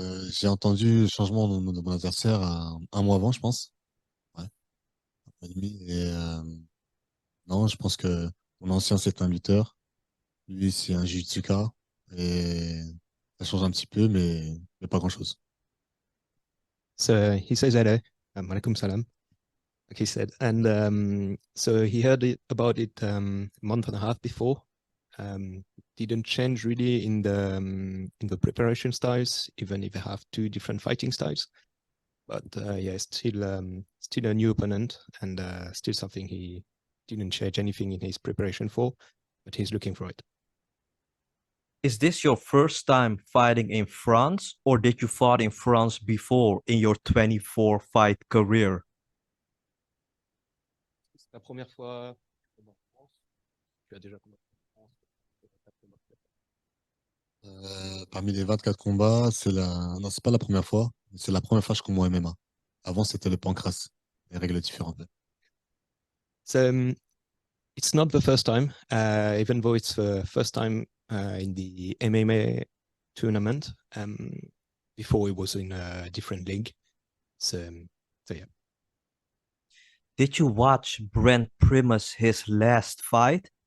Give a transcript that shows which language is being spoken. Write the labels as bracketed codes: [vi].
[fr] J'ai entendu le changement de mon adversaire un mois avant, je pense. Ouais, un mois et demi. Non, je pense que mon ancien, c'est un lutteur. Lui, c'est un jiu-jitsuka. Et ça change un petit peu, mais pas grand-chose. [en] So he says hello, alaikum salam, like he said, and so he heard about it a month and a half before. Didn't change really in the preparation styles, even if they have two different fighting styles. But yeah, still a new opponent and still something he didn't change anything in his preparation for, but he's looking for it. Is this your first time fighting in France, or did you fought in France before in your 24 fight career? [fr] C'est la première fois que tu combats en France. Tu as déjà combattu en France. Parmi les 24 combats, non, c'est pas la première fois. C'est la première fois que je combats en MMA. Avant, c'était le pancras. Les règles différentes. [en] So it's not the first time, even though it's the first time in the MMA tournament. Before it was in a different league. So yeah. Did you watch Brent Primus his last fight?